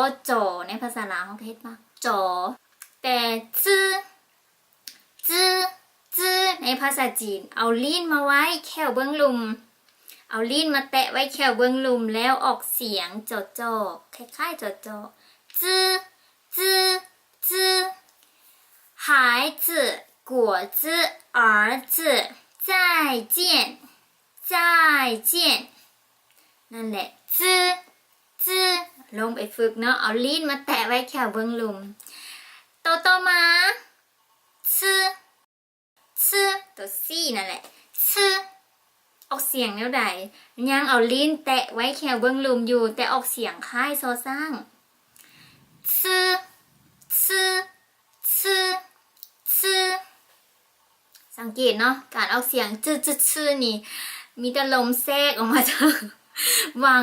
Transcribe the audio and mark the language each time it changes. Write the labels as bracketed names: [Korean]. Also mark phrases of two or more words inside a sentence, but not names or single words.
[Thai] ว่าจอในภาษาลาวเขาเฮ็ดว่าจอแต่จื้อจื้อจื้อในภาษาจีน เอาลิ้นมาไว้แค่เบื้องลุมเอาลิ้นมาแตะไว้แค่เบื้องลุมแล้วออกเสียงจอจอคล้ายๆจอจอจื้อจื้อจื้อ [Chinese] 孩子果子儿子再见再见 [Thai] นั่นแหละจื้อจื้อลงไปฝึกเนาะเอาลิ้นมาแตะไว้แค่เบื้อง ลุมต่อมาจื้อจื้อตัวซี่นั่นแหละจื้อออกเสียงแล้วใดยังเอาลิ้นแตะไว้แค่เบื้องลุมอยู่แต่ออกเสียงคล้ายซอสร้างจื้อจื้อจื้อจื้อสังเกตเนาะการออกเสียงจื้อจื้อจื้อนี่มีแต่ลมแทรกออกมาจากวาง